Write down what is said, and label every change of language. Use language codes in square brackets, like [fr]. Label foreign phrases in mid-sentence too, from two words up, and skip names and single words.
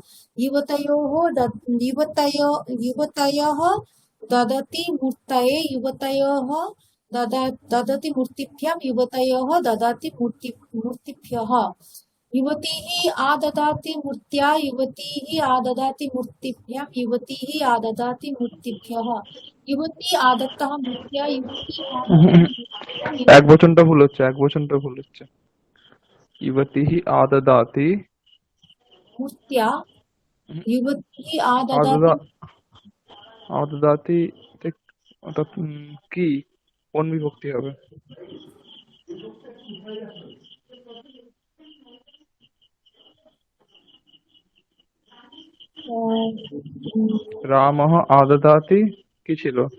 [sa] युवतयः ददति मूर्तये युवतयः ददति मूर्तिभ्यां युवतयः ददाति मूर्तिभ्यः युवतीः आददाति मूर्त्या युवतीः आददाति मूर्तिभ्यां युवतीः आददाति मूर्तिभ्यः युवती आदत्तः मूर्त्या युवती [bn] এক বচনটা ভুল হচ্ছে, এক বচনটা ভুল হচ্ছে। [sa] युवतीः आददाति मूर्त्या युवती আদদা আদদাতি [bn] ওটা কি, কোন বিভক্তি হবে? রামः আদদাতি কি ছিল?